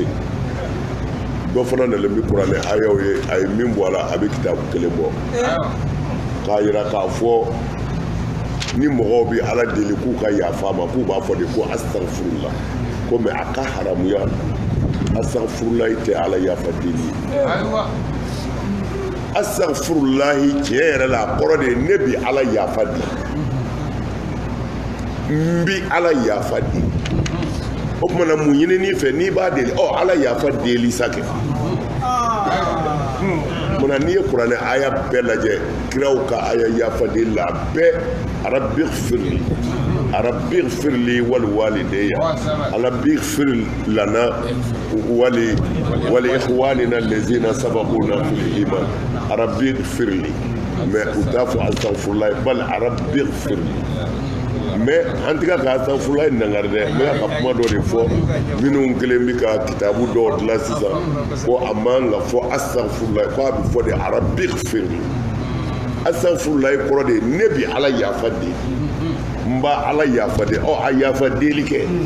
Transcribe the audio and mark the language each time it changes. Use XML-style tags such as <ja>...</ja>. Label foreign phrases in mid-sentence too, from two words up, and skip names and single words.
<bm>dɔ fana nalen bɛ kuranɛ ayaw ye a ye min bɔ a la a bɛ kitabu kelen bɔ k'a yira k'a fɔ ni mɔgɔw bɛ ala deli k'u ka yafa ma k'u b'a fɔ de ko astagfirullah ko mais a ka haramuya astagfirullahi tɛ ala yafa deli astagfirullahi tiɲɛ yɛrɛ la a kɔrɔ de ye ne bi ala yafa di n bi ala yafa di o tumana mun ɲinini fɛ n'i b'a deli ala yafa deli sa kɛ munna n'i ye kuranɛ aya bɛɛ lajɛ kiraw ka aya yafa deli la bɛɛ</bm> <ar>رب اغفر لي ولوالدي رب اغفر لنا ولإخواننا الذين سبقونا بالإيمان رب اغفر لي mais u t'a</ar> <bm>fɔ astaghfirullah</bm> <ar>بل رب اغفر لي</ar> <bm>mais an tɛ ka astaghfirullah nangari dɛ n bɛ ka kuma dɔ de fɔ minnu kelen bɛ ka kitabu dɔw dilan sisan ko a man ka fɔ astaghfirullah ko a bɛ fɔ de rabbi ighfirli astaghfirullah kɔrɔ de ne bi ala yafa de n b'a ala yafa de a yafa deli kɛ</bm>